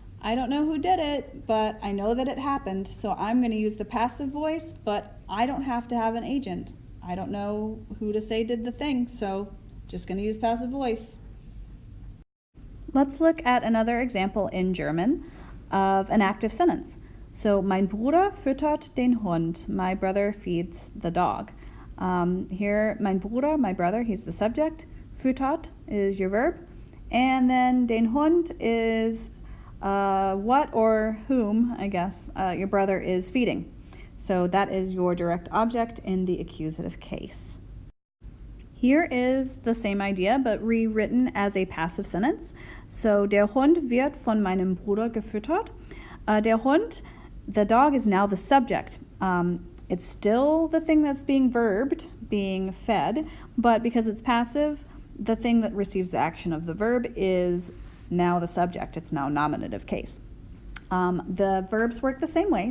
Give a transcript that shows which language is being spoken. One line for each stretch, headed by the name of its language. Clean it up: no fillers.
English: I don't know who did it, but I know that it happened, so I'm going to use the passive voice, but I don't have to have an agent. I don't know who to say did the thing, so just going to use passive voice. Let's look at another example in German of an active sentence.
German: So, mein Bruder füttert den Hund.
English: My brother feeds the dog. Here,
German: mein Bruder,
English: my brother, he's the subject. Füttert is your verb. And then
German: den Hund
English: is what or whom, I guess, your brother is feeding. So that is your direct object in the accusative case. Here is the same idea, but rewritten as a passive sentence.
German: So, der Hund wird von meinem Bruder gefüttert. Der Hund,
English: the dog, is now the subject. It's still the thing that's being verbed, being fed, but because it's passive, the thing that receives the action of the verb is now the subject. It's now nominative case. The verbs work the same way.